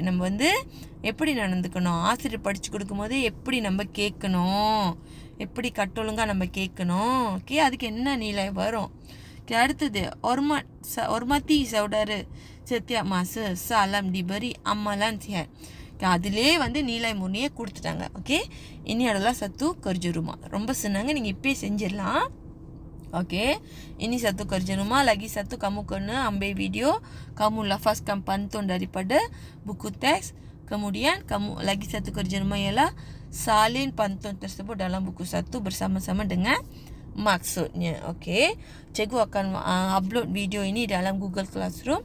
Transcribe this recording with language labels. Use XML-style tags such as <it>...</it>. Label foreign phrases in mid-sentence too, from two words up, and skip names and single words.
<ta>நம்ம வந்து எப்படி நடந்துக்கணும், ஆசிரியர் படித்து கொடுக்கும்போது எப்படி நம்ம கேட்கணும், எப்படி கட்டொழுங்காக நம்ம கேட்கணும். ஓகே, அதுக்கு என்ன நீலை வரும்? ஓகே, அடுத்தது</ta> <ms>hormati saudara setiap masa salam diberi amalan sihat.</ms> <ta>அதிலே வந்து</ta> <ms>nilai murni</ms> <ta>கொடுத்துட்டாங்க. ஓகே,</ta> <ms>ini adalah satu kerja rumah.</ms> <ta>ரொம்ப senang, நீங்கள் இப்போயே செஞ்சிடலாம். ஓகே,</ta> <ms>ini satu kerja rumah. Lagi satu, kamu kena ambil video, kamu lafazkan pantun daripada buku teks. Kemudian kamu lagi satu kerja rumah ialah salin pantun tersebut dalam buku 1 bersama-sama dengan maksudnya. Okey, cikgu akan upload video ini dalam Google Classroom.</ms>